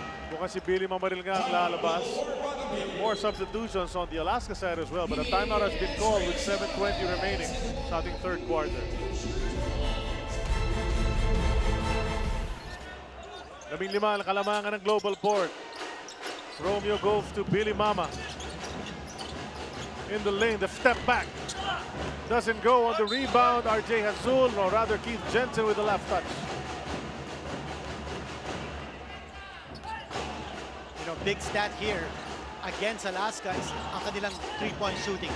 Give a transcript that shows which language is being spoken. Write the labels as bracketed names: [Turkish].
[Filipino] Mukhang si Billy Mamaril nga ang lalabas. [English] More substitutions on the Alaska side as well. But a timeout has been called with 7:20 remaining [Filipino] sa ating [English] third quarter. [Filipino] 15 ang kalamangan ng GlobalPort. [English] Romeo goes to Billy Mama. In the lane, the step back. Doesn't go on the rebound. RJ Azul, or rather Keith Jensen with the left touch. You know, big stat here against Alaska is [Filipino] ang kanilang [English] three-point shooting.